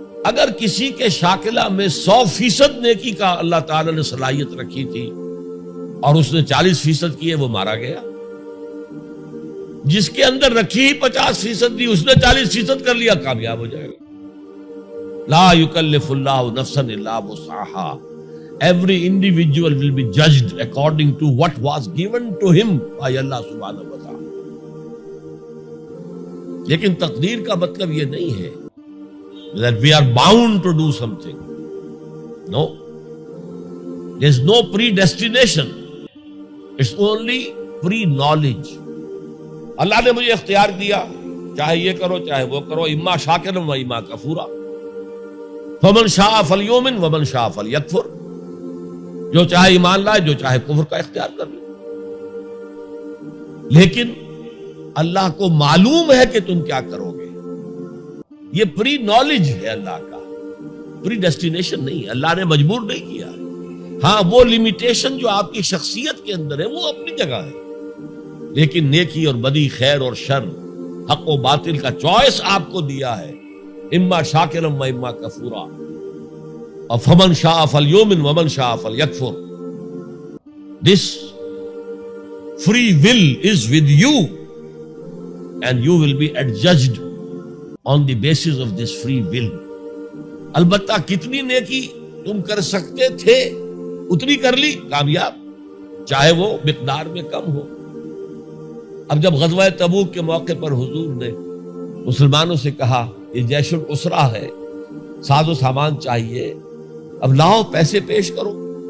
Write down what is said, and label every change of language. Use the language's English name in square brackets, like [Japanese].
[Urdu] اگر کسی کے شاکلہ میں 100% نیکی کا اللہ تعالی نے صلاحیت رکھی تھی اور اس نے 40% کی ہے، وہ مارا گیا. جس کے اندر رکھی ہی 50% دی، اس نے 40% کر لیا، کامیاب ہو جائے گا. [Arabic] لا یکلف اللہ نفسا الا وسعها. [English] Every individual will be judged according to what was given to him by Allah subhanahu wa ta'ala. [Urdu] لیکن تقدیر کا مطلب یہ نہیں ہے [English] that we are bound to do something. No. There is no predestination. It's only pre-knowledge. [Urdu] اللہ نے مجھے اختیار دیا، چاہے یہ کرو چاہے وہ کرو، [Arabic] اما شاکرا و اما کفورا. فمن شاء فلیؤمن ومن شاء فلیکفر. [Urdu] جو چاہے ایمان لائے، جو چاہے کفر کا اختیار کر لے. لیکن اللہ کو معلوم ہے کہ تم کیا کرو گے. یہ پری نالج ہے اللہ کا، پری ڈیسٹینیشن نہیں ہے. اللہ نے مجبور نہیں کیا. ہاں وہ لمیٹیشن جو آپ کی شخصیت کے اندر ہے وہ اپنی جگہ ہے، لیکن نیکی اور بدی، خیر اور شر، حق و باطل کا چوائس آپ کو دیا ہے. [Arabic] اما شاکرا و اما کفورا. اور فمن شاء فلیؤمن ومن شاء فلیکفر. [English] This free will is with you and you will be adjudged on the basis of this free will. [Urdu] البتہ کتنی نیکی تم کر سکتے تھے اتنی کر لی، کامیاب، چاہے وہ مقدار میں کم ہو. اب جب غزوہ تبوک کے موقع پر حضور نے مسلمانوں سے کہا یہ جیش الاسرہ ہے، ساز و سامان چاہیے، اب لاؤ پیسے پیش کرو.